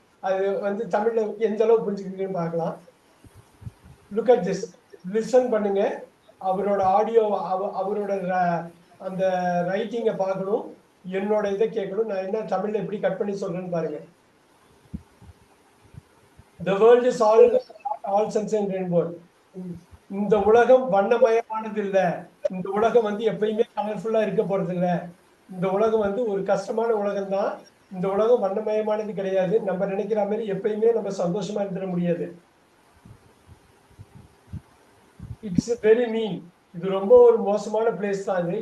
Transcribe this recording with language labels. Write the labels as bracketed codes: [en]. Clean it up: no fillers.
[ta] அது வந்து தமிழ்ல எந்த அளவு புரிஞ்சுக்கிறீங்கன்னு பார்க்கலாம். [en] Look at this. [ta] லிசன் பண்ணுங்க. அவரோட ஆடியோ, அவரோட அந்த ரைட்டிங்கை பார்க்கணும். என்னோட இதை கேட்கணும். நான் என்ன தமிழ்ல எப்படி கட் பண்ணி சொல்றேன்னு பாருங்க. [en] The world is all sunshine and rainbow. [ta] இந்த உலகம் வண்ணமயமானது இல்ல. இந்த உலகம் வந்து எப்பயுமே கலர்ஃபுல்லா இருக்க போறது இல்ல. இந்த உலகம் வந்து ஒரு கஷ்டமான உலகம் தான். இந்த உலகம் வண்ணமயமானது கிடையாது. நம்ம நினைக்கிற மாதிரி எப்பயுமே நம்ம சந்தோஷமா இருந்துட முடியாது. [en] It's very mean. [ta] இது ரொம்ப ஒரு மோசமான பிளேஸ் தான் இது.